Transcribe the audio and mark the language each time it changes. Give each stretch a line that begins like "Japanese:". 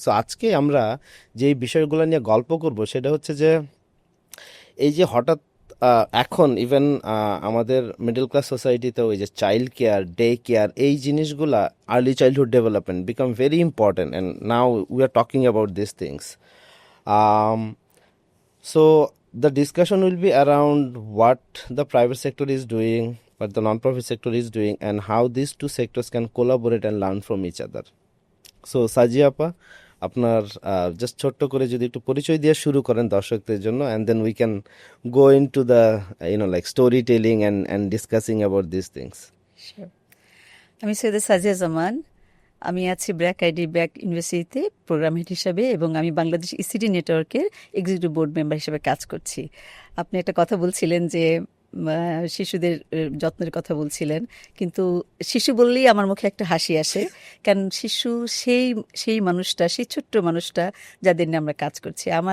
Bangla: So আজকে আমরা যেই বিষয়গুলো নিয়ে গল্প করব সেটা হচ্ছে যে এই যে হঠাৎ এখন ইভেন আমাদের মিডল ক্লাস সোসাইটিতে ওই যে চাইল্ড কেয়ার, ডে কেয়ার, এই জিনিসগুলা early childhood development
English: Become very important and now we are talking about this things. So the discussion will be around what the private sector is doing, what the non-profit sector is doing, and how these two sectors can collaborate and learn from each other. So
Bangla: সাজিয়া আপা, আপনার just ছোট্ট করে যদি একটু পরিচয় দিয়ে শুরু করেন দর্শকদের জন্য,
English: and then we can go into the like storytelling and discussing about these things.
Bangla: Sure. আমি সৈয়দা সাজিয়া জামান। আমি আছি ব্র্যাক আইডি ব্র্যাক ইউনিভার্সিটিতে প্রোগ্রাম হেড হিসাবে এবং আমি বাংলাদেশ ইসিডি নেটওয়ার্কের এক্সিকিউটিভ বোর্ড মেম্বার হিসেবে কাজ করছি। আপনি একটা কথা বলছিলেন যে শিশুদের যত্নের কথা বলছিলেন, কিন্তু শিশু বললেই আমার মুখে একটা হাসি আসে, কারণ শিশু সেই মানুষটা, সেই ছোট্ট মানুষটা যাদের নিয়ে আমরা কাজ করছি।